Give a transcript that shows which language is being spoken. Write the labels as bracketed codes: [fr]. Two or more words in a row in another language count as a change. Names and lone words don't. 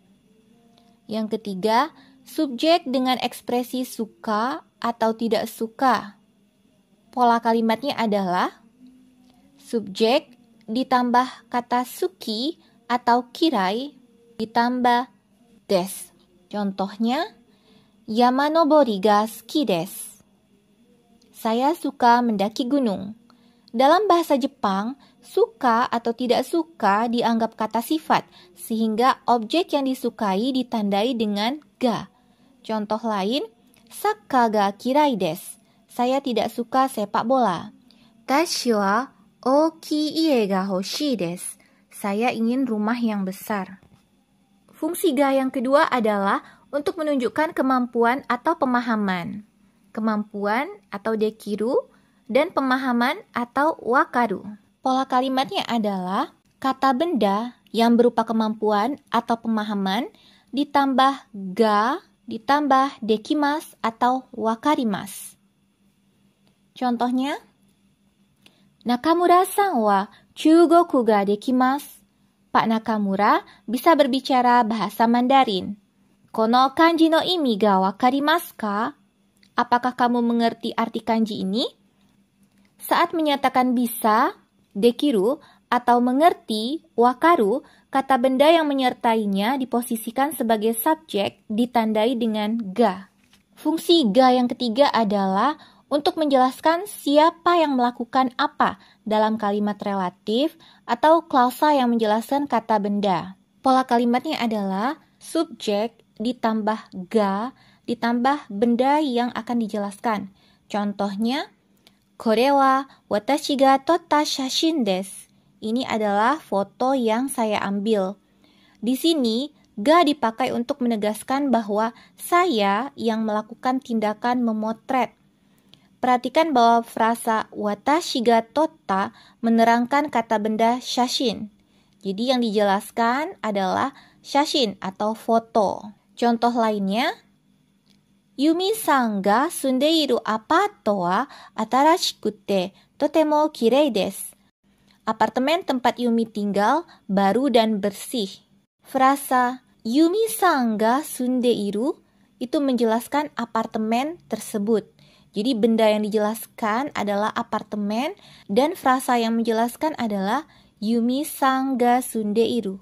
[id] Yang ketiga, subjek dengan ekspresi suka atau tidak suka. Pola kalimatnya adalah subjek ditambah kata suki atau kirai ditambah desu. Contohnya, [ja] 山登りが好きです. [id] Saya suka mendaki gunung. Dalam bahasa Jepang, suka atau tidak suka dianggap kata sifat, sehingga objek yang disukai ditandai dengan ga. Contoh lain, [ja] サッカーが嫌いです. [id] Saya tidak suka sepak bola. [ja] 私は大きい家が欲しいです. [id] Saya ingin rumah yang besar. Fungsi ga yang kedua adalah untuk menunjukkan kemampuan atau pemahaman. Kemampuan atau dekiru dan pemahaman atau wakaru. Pola kalimatnya adalah kata benda yang berupa kemampuan atau pemahaman ditambah ga ditambah dekimasu atau wakarimasu. Contohnya, [ja] 中村さんは中国ができます. [id] Pak Nakamura bisa berbicara bahasa Mandarin. [ja] この漢字の意味が分かりますか? [id] Apakah kamu mengerti arti kanji ini? Saat menyatakan bisa, dekiru, atau mengerti, wakaru, kata benda yang menyertainya diposisikan sebagai subjek ditandai dengan ga. Fungsi ga yang ketiga adalah untuk menjelaskan siapa yang melakukan apa dalam kalimat relatif atau klausa yang menjelaskan kata benda. Pola kalimatnya adalah subjek ditambah ga ditambah benda yang akan dijelaskan. Contohnya, [ja] これは私が撮った写真です. [id] Ini adalah foto yang saya ambil. Di sini, ga dipakai untuk menegaskan bahwa saya yang melakukan tindakan memotret. Perhatikan bahwa frasa [ja] 私が撮った [id] menerangkan kata benda shashin. Jadi yang dijelaskan adalah shashin atau foto. Contoh lainnya, [ja] 由美さんが住んでいるアパートは新しくってとても綺麗です. [id] Apartemen tempat Yumi tinggal baru dan bersih. Frasa [ja] 由美さんが住んでいる [id] itu menjelaskan apartemen tersebut. Jadi benda yang dijelaskan adalah apartemen dan frasa yang menjelaskan adalah [ja] 由美さんが住んでいる.